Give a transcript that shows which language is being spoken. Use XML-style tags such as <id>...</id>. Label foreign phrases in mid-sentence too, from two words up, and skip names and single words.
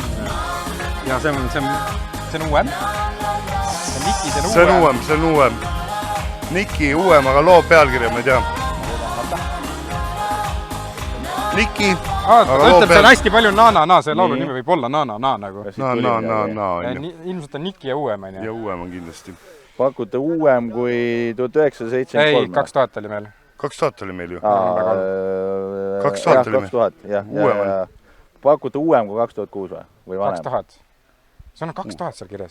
<et>Ja see on uuem? See on uuem. Niki uuem, aga loo pealkirja ma ei tea. Niki. Ta ütleb seal hästi palju na-na-na, see laulu nimi võib olla na-na-na nagu. Na-na-na. Ilmselt on Niki ja uuem, on ju? Ja uuem on kindlasti. Pakute uuem kui 1973? Ei, 2000 oli meil. 2000 oli meil ju. 2000, jah. Pakute uuem kui 2006 või vanem? 2000. See on 2000 seal kirjas.</et>